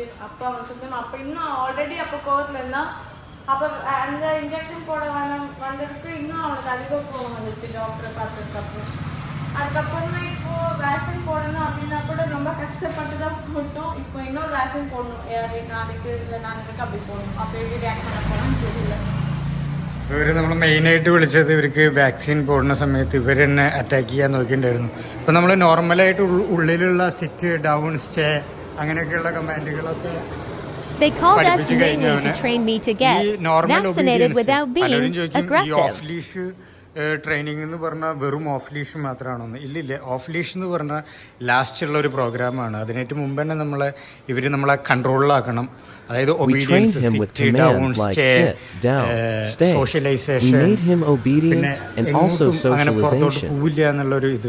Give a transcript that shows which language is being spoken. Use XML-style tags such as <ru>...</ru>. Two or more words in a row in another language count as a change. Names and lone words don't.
<ta>அப்போ அவன் சுத்தம் அப்போ இன்னும் ஆல்ரெடி அப்போ கோவத்தில் இருந்தான். அப்போ அந்த இன்ஜெக்ஷன் போட வந்ததுக்கு இன்னும் அவனுக்கு அதிக கோவம் வந்துச்சு டாக்டரை பார்த்ததுக்கப்புறம். அதுக்கப்புறமா இப்போ வேக்சின் போடணும் அப்படின்னா கூட ரொம்ப கஷ்டப்பட்டு தான் போட்டோம். இப்போ இன்னொரு வேக்சின் போடணும், நாளைக்கு இல்லை நாளைக்கு அப்படி போடணும். அப்போ எப்படி ரியாக்ட் பண்ண போகணும்னு தெரியல.</ta> <ml>ഇവർ നമ്മൾ മെയിനായിട്ട് വിളിച്ചത് ഇവർക്ക് വാക്സിൻ പോടുന്ന സമയത്ത് ഇവർ തന്നെ അറ്റാക്ക് ചെയ്യാൻ നോക്കിയിട്ടുണ്ടായിരുന്നു. ഇപ്പം നമ്മൾ നോർമലായിട്ട് ഉള്ളിലുള്ള</ml> <en>sit down stay</en> <ml>അങ്ങനെയൊക്കെയുള്ള കമാൻഡുകളൊക്കെ</ml> <en>They called us mainly to train me to get vaccinated without being aggressive. off leash training</en> <ml>എന്ന് പറഞ്ഞാൽ വെറും</ml> <en>off leash</en> <ml>മാത്രമാണോന്ന്? ഇല്ലില്ല.</ml> <en>off leash</en> <ml>എന്ന് പറഞ്ഞാൽ ലാസ്റ്റുള്ള ഒരു പ്രോഗ്രാമാണ്. അതിനായിട്ട് മുമ്പ് തന്നെ നമ്മളെ കൺട്രോളിലാക്കണം. അതായത്</ml> <en>obedience, sit down, stay, socialization,</en> <ml>പിന്നെ അങ്ങനെ പുറത്തോട്ട് പോവില്ല എന്നുള്ളൊരു ഇത്.</ml>